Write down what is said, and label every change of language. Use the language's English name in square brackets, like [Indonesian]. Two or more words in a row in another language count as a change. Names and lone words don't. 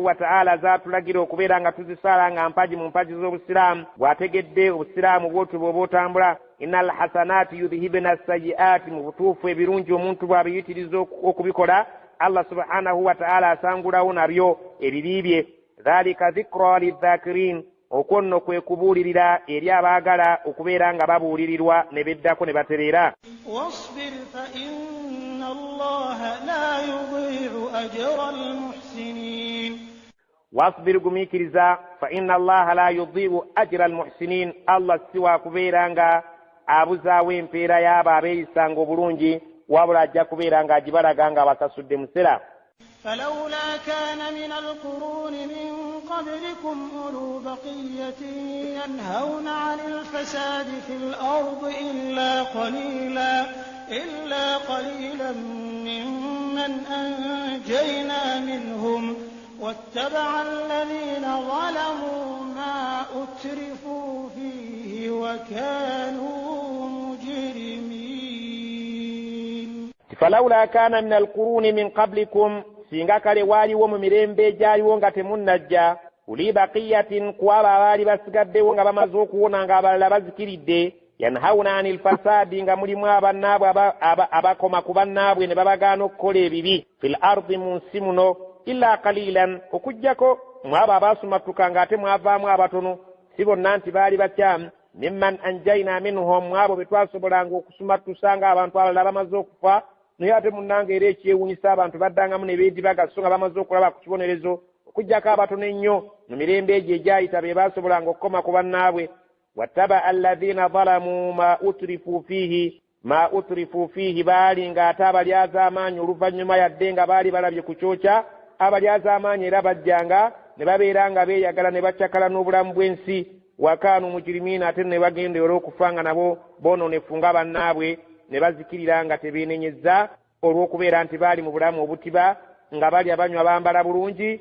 [Arabic] وتعالى [Ganda] zaatulagira okubeera nga tuzisaala nga mpaji mu mpaji z'obusiraamu bw'ategedde obusiraamu bw'otu bw'oba otambula [Arabic] إن الحسنات يذهبن السيئات [Ganda] mu butuufu ebirungi omuntu bw'abiyitiriza okubikola [Arabic] الله سبحانه وتعالى [Ganda] asangulawo nabyo ebibi bye [Arabic] ذلك ذكرى للذاكرين [Ganda] okwo nno kwe kubuulirira eri abaagala okubeera nga babuulirirwa ne beddako ne batereera [Arabic] واصبر فإن الله لا يضيع أجر المحسنين [Ganda] wasbir gumiikiriza [Arabic] فإن الله لا يضيع أجر المحسنين [Ganda] Allah siwa kubeera nga abuzaawo empeera y'abo abeeyisanga obulungi wabula ajja kubeera nga agibalaga nga abasasudde musera [Arabic] فلولا كان من القرون من قبلكم أولو بقية ينهون عن الفساد في الأرض إلا قليلا ممن أنجينا منهم واتبع الذين ظلموا ما أترفوا فيه وكانوا مجرمين فلولا كان من القرون من قبلكم [Ganda] singa kale waaliwo mu mirembe egyaliwo nga temunnajja [Arabic] أولو بقية [Ganda] kwaba abaali basigaddewo nga bamaze okuwona nga abalala bazikiridde [Arabic] ينهون عن الفساد [Ganda] nga mulimu abannaabwe abakoma ku bannaabwe ne babagaana okukola ebibi [Arabic] في الأرض [Ganda] mu nsi muno [Arabic] إلا قليلا [Ganda] okuggyako mwabo abaasumatuka ng'ate mwavaamu abatono si bonna nti baali bakyamu [Arabic] ممن أنجينا منهم [Ganda] mwabo be twasobolanga okusumatusa nga abantu abalala bamaze okufa naye ate munnanga era ekyewunyisa abantu baddangamu ne beedibaga so nga bamaze okulaba ku kibonerezo okuggyako abatono ennyo mu mirembe egyo egyayita be baasobolanga okukoma ku bannaabwe [Arabic] واتبع الذين ظلموا ما أترفوا فيه [Ganda] baali ng'ate abalyaz'amaanyi oluvannyuma yadde nga baali balabye ku kyokya abalyaz'amaanyi era bajjanga ne babeera nga beeyagala ne baccakala n'obulamu bw'ensi [Arabic] وكانوا مجرمين [Ganda] ate ne bagenda era okufa nga nabo boononefu nga bannaabwe ne bazikirira nga tebeenenyezza olw'okubeera nti baali mu bulamu obutiba nga bali abanywa bambala bulungi